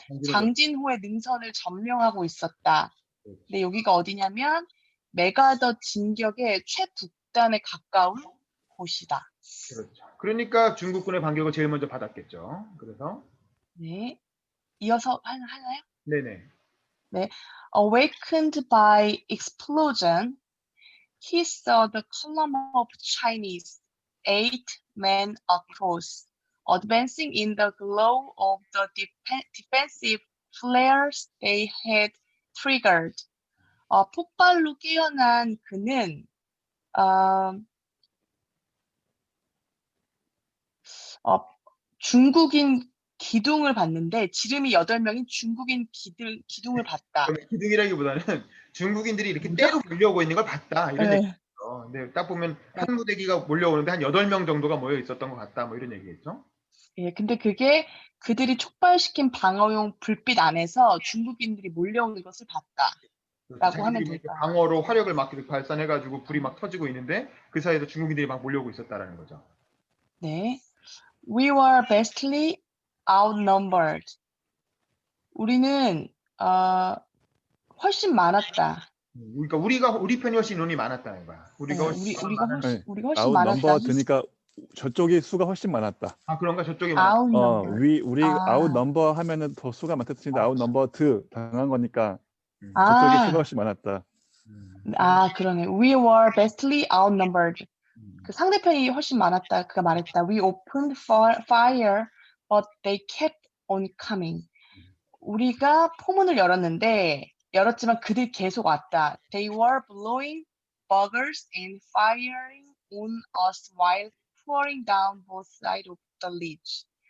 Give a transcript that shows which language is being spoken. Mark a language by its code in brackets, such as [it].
[ko] 장진호의 능선을 점령하고 있었다. 근데 여기가 어디냐면 메가더 진격의 최북단에 가까운 곳이다. 그렇죠. 그러니까 중국군의 반격을 제일 먼저 받았겠죠. 그래서 네. 이어서 하나요? 네네. 네. [en] Awakened by explosion, he saw the column of Chinese, 8 men across, advancing in the glow of the defensive flares they had triggered. [ko] 폭발로 깨어난 그는 중국인 기둥을 봤는데 지름이 8명인 중국인 기둥을 봤다. 기둥이라기보다는 중국인들이 이렇게 뭐죠? 때로 몰려오고 있는 걸 봤다 이런 네. 얘기죠. 근데 딱 보면 한 무대기가 몰려오는데 한 8명 정도가 모여 있었던 것 같다 뭐 이런 얘기겠죠. 예, 근데 그게 그들이 촉발시킨 방어용 불빛 안에서 중국인들이 몰려오는 것을 봤다라고 하면 될까요? 방어로 화력을 막 이렇게 발산해가지고 불이 막 터지고 있는데 그 사이에서 중국인들이 막 몰려오고 있었다라는 거죠. 네. [en] We were vastly outnumbered. [ko] 우리는 훨씬 많았다. 그러니까 우리 편이 훨씬 인원이 많았다는 거야. 우리가 훨씬 많았다. 아웃넘버 드니까 저쪽이 수가 훨씬 많았다. 그런가 저쪽이 많았다. 우리 아웃넘버 하면은 더 수가 많다 뜻인데 아웃넘버 드 당한 거니까 저쪽이 수가 훨씬 많았다. 아, 그러네. [en] We were vastly outnumbered. [ko] 그 상대편이 훨씬 많았다. 그가 말했다. [en] We opened fire, but they kept on coming. [ko] 우리가 포문을 열었지만 그들이 계속 왔다. [en] They were blowing buggers and firing on us while pouring down both sides of the ledge.